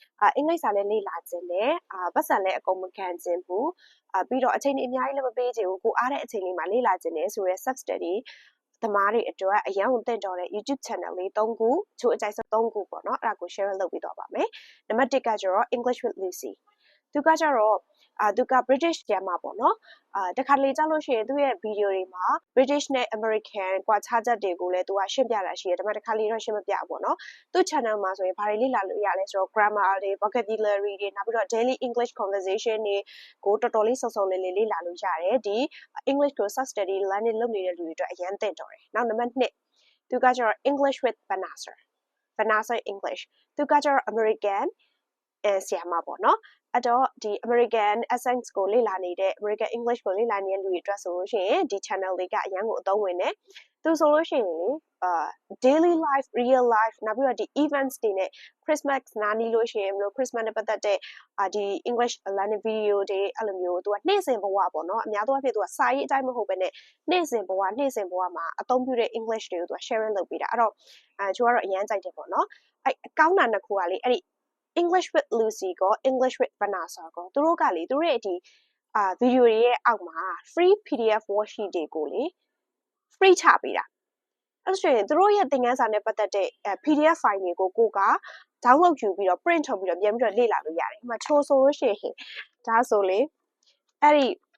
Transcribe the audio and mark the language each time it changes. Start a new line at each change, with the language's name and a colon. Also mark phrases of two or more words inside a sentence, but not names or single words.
Burmese: အင်္ဂလိပ်စာလည်းလေ့လာခြင်းနဲ့ပတ်စံလည်းအကုန်မခံခြင်းဘူးပြီးတော့အချိန်အများကြီးလည်းမပေးချင်ဘူးကိုအားတဲ့အချိန်လေးမှာလေ့လာခြင်းနဲ့ဆိုရဲ
English: self study
Burmese: သမားတွေအတွက်အရန်ကိုတင့်တော်တဲ့
English: YouTube channel
Burmese: လေး3ခုချို့အကြိုက်ဆုံး3ခုပေါ့နော်အဲ့ဒါကို share လုပ်ပြီးတော့ပါမယ်နံပါတ်1ကကျတော့ English with Lucy သူကကျတော့သူက British ကျမ်းမှာပေါ့နော်တခါတလေကြားလို့ရှိရင်သူ့ ရဲ့ video တွေမှာ British နဲ့ American ကွာခြားချက်တွေကိုလည်းသူကရှင်းပြတာရှိတယ်ဒါပေမဲ့တခါလေတော့ရှင်းမပြဘူးပေါ့နော်သူ့ channel မှာဆိုရင်ဘာတွေလေ့လာလို့ရလဲဆိုတော့ grammar တွေ vocabulary တွေနောက်ပြီးတော့
English: daily English conversation
Burmese: တွေကိုတော်တော်လေးစုံစုံလင်လင်လေ့လာလို့ရတယ်ဒီ English ကို
English: self study learning
Burmese: လုပ်နေတဲ့လူ တွေအတွက်အရန်သင့်တော်တယ်နောက်နံပါတ်2သူကကျတော့ English with Vanessa English သူကကျတော့ American ဆရာမပေါ့နော်အဲ့တော့ဒီ
English: American accent
Burmese: ကိုလေ့လာနေတဲ့
English: American English
Burmese: ကိုလေ့လာနေတဲ့လူတွေအတွက်ဆိုလို့ရှိရင်ဒီ channel လေးကအရန် ကိုအသုံးဝင်တယ်သူဆိုလို့ရှိရင်
English: daily life real life
Burmese: နောက်ပြီးတော့ဒီ events တွေနဲ့ Christmas နားနီးလို့ရှိရင်ဘယ်လို Christmas နဲ့ပတ်သက်တဲ့ဒီ
English: English learning video
Burmese: တွေအဲ့လိုမျိုးသူက နေ့စဉ်ဘဝပေါ့နော်အများသောအားဖြင့်သူကစာရေးအတိုင်းမဟုတ်ဘဲနဲ့နေ့စဉ်ဘဝမှာအသုံးပြုတဲ့ English တွေကိုသူက sharing လုပ် ပေးတာအဲ့တော့ကျကတော့အရန်ကြိုက်တယ်ပေါ့နော်အဲ့ကောင်းတာနှစ်ခုကလေအဲ့ဒီ English with Lucy ကို English with Vanessa ကိုသူတို့ကလေသူတို့ရဲ့ဒီဗီဒီယိုတွေရဲ့အောက်မှာ
English: free PDF worksheet
Burmese: တွေကိုလေ free ချပေးတာအဲ့ဆိုရင်သူတို့ရဲ့သင်ခန်းစာနဲ့ပတ်သက်တဲ့
English: PDF file
Burmese: တွေကိုကိုက download ယူပြီးတော့ print ထုတ်ပြီးတော့ပြန်ပြီးတော့လေ့လာလို့ရတယ်။ဥပမာချိုးဆိုလို့ရှိရင်ဒါဆိုလေအဲ့ဒီ